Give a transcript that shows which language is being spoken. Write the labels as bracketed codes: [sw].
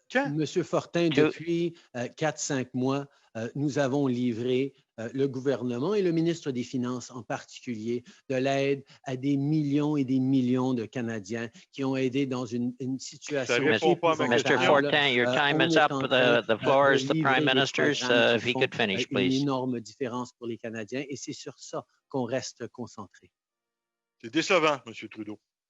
[fr] Monsieur Fortin, depuis 4-5 mois, nous avons livré, le gouvernement et le ministre des Finances en particulier, de l'aide à des millions et des millions de Canadiens qui ont aidé dans une situation. [en] Mr. Fortin, your time is up. The floor is the Prime Minister's. If he could finish, please. [fr] Une énorme différence pour les Canadiens et c'est sur ça qu'on reste concentré. C'est décevant, Monsieur Trudeau.